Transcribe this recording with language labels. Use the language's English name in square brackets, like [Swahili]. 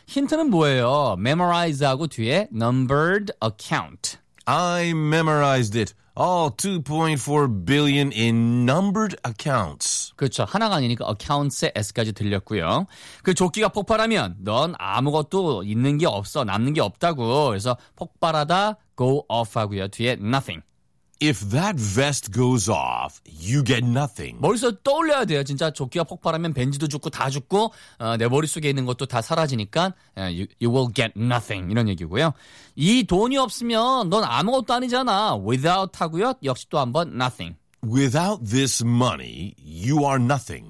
[Korean] 힌트는 뭐예요? Memorize하고 뒤에 numbered account. [English] I memorized it. All 2.4 billion in numbered accounts. [Korean] 그렇죠. 하나가 아니니까 accounts의 S까지 들렸고요. 그 조끼가 폭발하면 넌 아무것도 있는 게 없어. 남는 게 없다고. 그래서 폭발하다 go off 하고요. 뒤에 nothing. [English] If that vest goes off, you get nothing. [Korean] 머릿속에 떠올려야 돼요. 진짜 조끼가 폭발하면 벤지도 죽고 다 죽고 내 머릿속에 있는 것도 다 사라지니까 [English] you will get nothing [Korean] 이런 얘기고요. 이 돈이 없으면 넌 아무것도 아니잖아. Without 하고요. 역시 또 한 번 nothing. [English] Without this money, you are nothing.